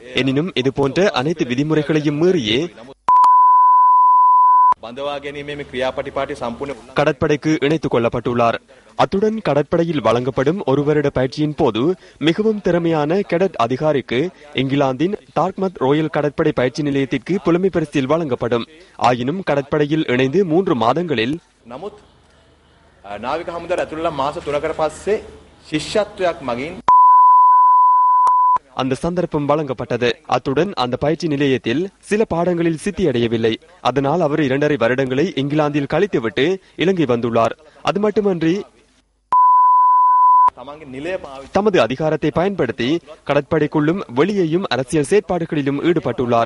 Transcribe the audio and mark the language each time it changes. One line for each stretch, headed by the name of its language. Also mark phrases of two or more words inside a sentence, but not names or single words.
Tamil: எனினும் இதுபோன்ற அனைத்து விதிமுறைகளையும் மீறியே கடற்படைக்கு இணைத்துக் கொள்ளப்பட்டுள்ளார். அத்துடன் கடற்படையில் வழங்கப்படும் 1 வருட பயிற்சியின் போது மிகவும் திறமையான கேடட் அதிகாரிக்கு இங்கிலாந்தின் டார்ட்மத் ராயல் கடற்படை பயிற்சி நிலையத்திற்கு புலமை பரிசில் வழங்கப்படும். ஆயினும் கடற்படையில் இணைந்து 3 மாதங்களில்
Sinhala: නාවික හමුදාවට ඇතුළත මාස 3කට පස්සේ ශිෂ්‍යත්වයක් මගින්
Tamil: அந்த சந்தர்ப்பம் வழங்கப்பட்டது. அத்துடன் அந்த பயிற்சி நிலையத்தில் சில பாடங்களில் சித்தியடையவில்லை. அதனால் அவர் 2.5 வருடங்களை இங்கிலாந்தில் கழித்துவிட்டு இலங்கை வந்துள்ளார். அது மட்டுமன்றி தமது அதிகாரத்தை பயன்படுத்தி கடற்படைக்குள்ளும் வெளியேயும் அரசியல் செயற்பாடுகளிலும் ஈடுபட்டுள்ளார்.